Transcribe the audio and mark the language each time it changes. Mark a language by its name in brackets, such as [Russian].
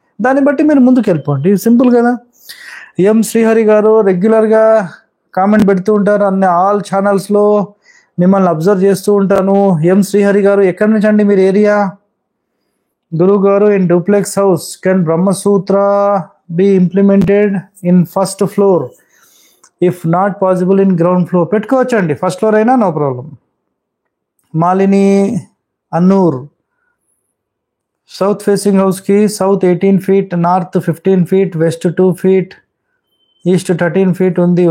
[Telugu] దాన్ని బట్టి మీరు ముందుకు వెళ్ళిపోండి, సింపుల్ కదా. ఎం శ్రీహరి గారు రెగ్యులర్గా కామెంట్ పెడుతూ ఉంటారు, ఆల్ ఛానల్స్లో మిమ్మల్ని అబ్జర్వ్ చేస్తూ ఉంటాను. ఎం శ్రీహరి గారు ఎక్కడి నుంచి అండి మీరు ఏరియా? గురువు గారు [English] in duplex house can [Telugu] Brahmasutra [English] be implemented in first floor if not possible in ground floor. [Telugu] పెట్టుకోవచ్చండి, ఫస్ట్ ఫ్లోర్ అయినా [English] No problem. [Telugu] Malini Annur, south facing హౌస్కి south 18 feet, north 15 feet, west 2 feet, east 13 feet ఉంది.